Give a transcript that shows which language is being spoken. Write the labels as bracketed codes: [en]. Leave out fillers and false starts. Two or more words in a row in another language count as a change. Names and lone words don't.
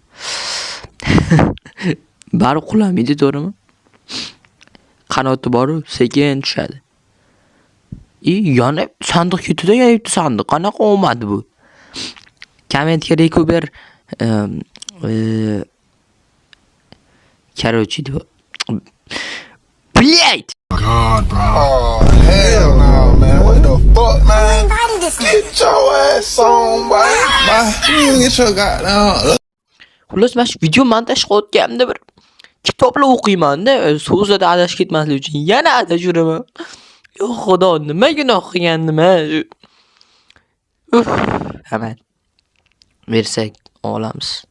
[uz] Bari qulamaydi, to'g'rimi? Qanoti bor-u, sekin tushadi. Yana sandiq ketdi-da, yayibdi sandiq. Qanaqa omad bu? Kommentga Recover короче, блять! [en] God, bro. Oh, hell no, man. What the fuck, man? Get your ass on, boy. You get your goddamn... [uz] Xullas, men video montaj qilayotganimda bir kitoblar o'qiyman-da, so'zlarda adashib ketmaslik uchun. Yana adashiraman. Yo xudo, nima gunoh qilgandim ha? Aman. Versak olamiz.